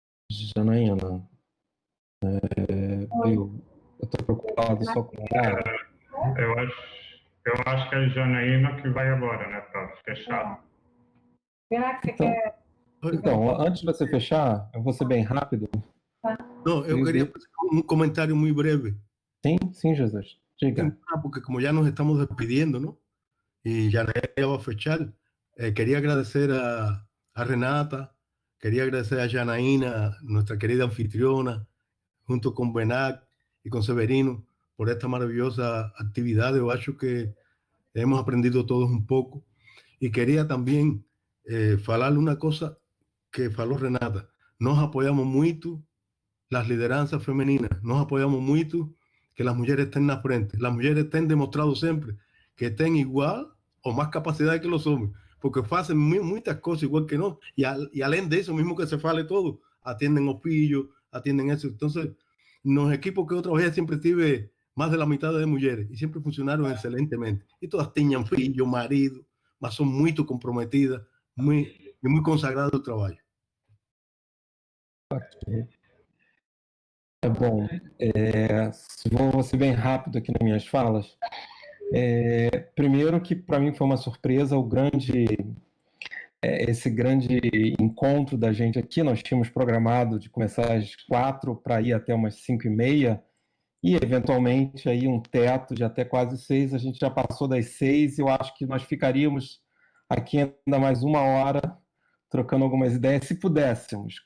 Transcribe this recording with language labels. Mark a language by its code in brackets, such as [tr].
[pt] Janaína, eu estou preocupado só com o Eu acho que é a Janaína que vai agora, né, para fechar. Será que você quer? Então, antes de você fechar, eu vou ser bem rápido. [es] No, yo quería hacer un comentario muy breve. [pt] Sim, Jesus. Diga. [es] Porque como ya nos estamos despidiendo, ¿no? Y ya va a fechar, quería agradecer a Renata, quería agradecer a Janaína, nuestra querida anfitriona, junto con Benac y con Severino, por esta maravillosa actividad. Yo acho que hemos aprendido todos un poco. Y quería también falarle una cosa que faló Renata. Nos apoyamos mucho las lideranzas femeninas, nos apoyamos mucho que las mujeres estén en la frente. Las mujeres estén demostrado siempre que estén igual o más capacidad que los hombres, porque hacen muchas cosas igual que no, y além de eso mismo que se fale todo, atienden los pillos, atienden eso. Entonces, los equipos que otra vez siempre tuve más de la mitad de mujeres y siempre funcionaron excelentemente. Y todas tenían filhos, marido, mas son muy comprometidas, muy consagradas al trabajo. Ok. [pt] Bom, vou ser bem rápido aqui nas minhas falas. Primeiro que para mim foi uma surpresa esse grande encontro da gente aqui. Nós tínhamos programado de começar às 4 para ir até umas 5h30 e eventualmente aí um teto de até quase 6. A gente já passou das 6 e eu acho que nós ficaríamos aqui ainda mais 1 hora trocando algumas ideias, se pudéssemos.